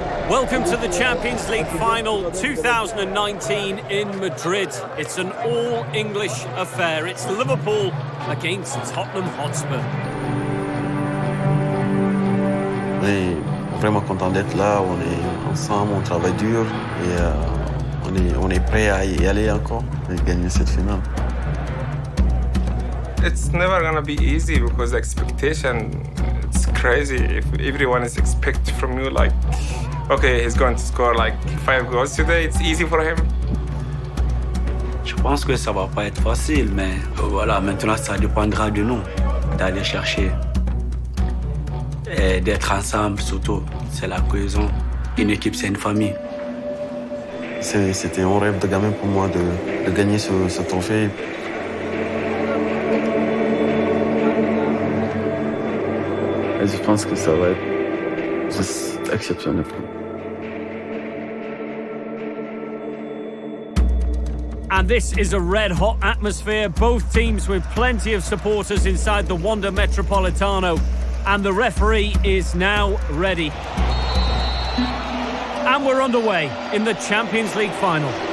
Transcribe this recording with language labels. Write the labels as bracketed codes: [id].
[en] Welcome to the Champions League final 2019 in Madrid. It's an all-English affair. It's Liverpool against Tottenham Hotspur. [fr] On est vraiment content d'être là, on est ensemble, on travaille dur et on est prêt à y aller encore et gagner cette finale. [en] It's never gonna be easy because the expectation, it's crazy. If everyone is expecting from you like, okay, he's going to score like 5 goals today, it's easy for him. [fr] Je pense que ça va pas être facile, mais voilà, maintenant ça dépendra de nous, d'aller chercher et d'être ensemble surtout. C'est la cohésion. Une équipe, c'est une famille. C'était un rêve de gamin pour moi de gagner ce trophée. Et je pense que ça va être juste exceptionnel. [en] And this is a red-hot atmosphere. Both teams with plenty of supporters inside the Wanda Metropolitano. And the referee is now ready. And we're underway in the Champions League final.